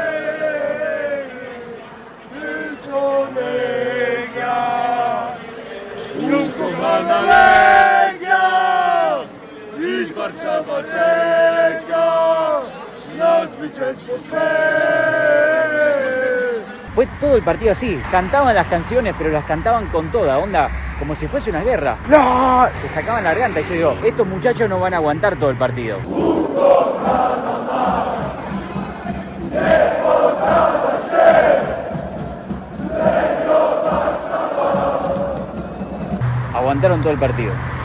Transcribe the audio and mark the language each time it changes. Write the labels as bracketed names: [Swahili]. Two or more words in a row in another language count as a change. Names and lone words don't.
[Polish] Tylko Legia, ukochana Legia, dziś Warszawa czeka na zwycięstwo Twe. [Spanish] Fue todo el partido así. Cantaban las canciones, pero las cantaban con toda onda, como si fuese una guerra. ¡No! Se sacaban la garganta y yo digo: estos muchachos no van a aguantar todo el partido. Aguantaron todo el partido.